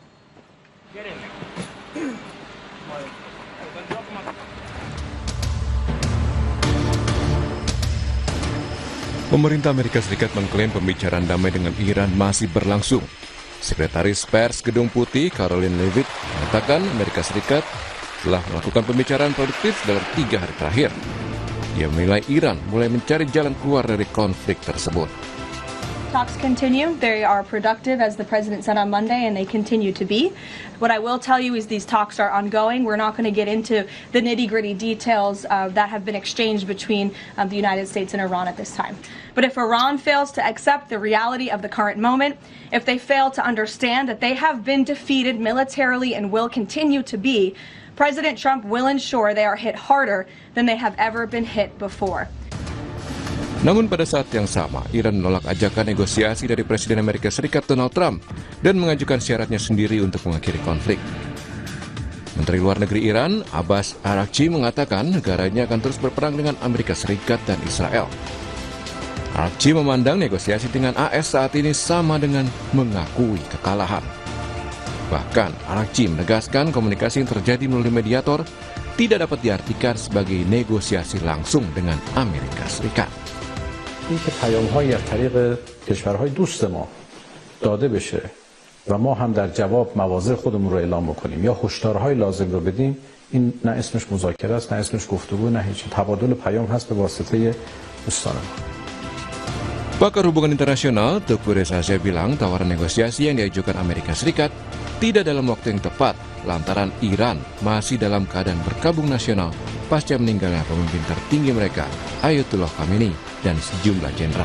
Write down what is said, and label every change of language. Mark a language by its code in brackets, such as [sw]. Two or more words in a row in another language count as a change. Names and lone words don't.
[id] Pemerintah Amerika Serikat mengklaim pembicaraan damai dengan Iran masih berlangsung. Sekretaris Pers Gedung Putih, Karoline Leavitt, mengatakan Amerika Serikat telah melakukan pembicaraan produktif dalam 3 hari terakhir. Dia menilai Iran mulai mencari jalan keluar dari konflik tersebut. [en] Talks continue. They are productive, as the president said on Monday, and they continue to be. What I will tell you is these talks are ongoing. We're not going to get into the nitty-gritty details that have been exchanged between the United States and Iran at this time. But if Iran fails to accept the reality of the current moment, if they fail to understand that they have been defeated militarily and will continue to be, President Trump will ensure they are hit harder than they have ever been hit before. [id] Namun pada saat yang sama, Iran menolak ajakan negosiasi dari Presiden Amerika Serikat Donald Trump dan mengajukan syaratnya sendiri untuk mengakhiri konflik. Menteri Luar Negeri Iran, Abbas Araghchi, mengatakan negaranya akan terus berperang dengan Amerika Serikat dan Israel. Araghchi memandang negosiasi dengan AS saat ini sama dengan mengakui kekalahan. Bahkan, Araghchi menegaskan komunikasi yang terjadi melalui mediator tidak dapat diartikan sebagai negosiasi langsung dengan Amerika Serikat. [fa] اینکه پیام‌هایی از طریق کشورهای دوست ما داده بشه و ما هم در جواب مواضع خودمون رو اعلام بکنیم یا هشدارهای لازم رو بدیم، این نه اسمش مذاکره است، نه اسمش گفتگو، نه هیچ. تبادل پیام هست به واسطه دوستان ما. [id] Pakar hubungan internasional Teuku Reza Shah bilang tawaran negosiasi yang diajukan Amerika Serikat tidak dalam waktu yang tepat lantaran Iran masih dalam keadaan berkabung nasional pasca meninggalnya pemimpin tertinggi mereka, Ayatollah Khamenei dan sejumlah jenderal.